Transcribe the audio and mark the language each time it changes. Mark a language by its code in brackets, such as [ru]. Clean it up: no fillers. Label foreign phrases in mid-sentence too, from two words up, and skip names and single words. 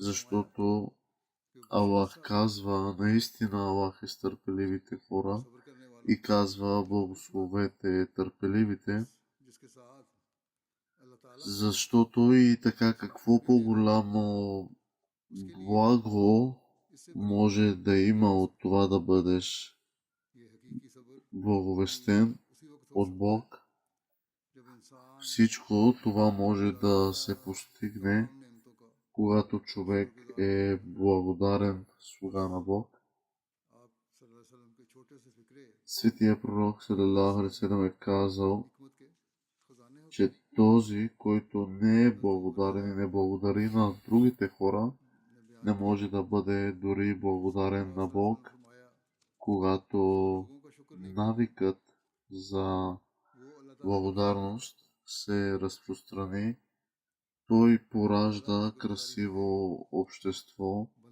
[bg] защото Аллах казва, наистина Аллах е с търпеливите хора и казва: благословете търпеливите, защото и така какво по-голямо благо може да има от това да бъдеш благовестен от Бог. Всичко това може да се постигне, когато човек е благодарен слуга на Бог. Светия пророк [ar] صلى الله عليه وسلم [bg] е казал, че този, който не е благодарен и не благодари на другите хора, не може да бъде дори благодарен на Бог. Когато навикът за благодарност се разпространи, той поражда красиво общество.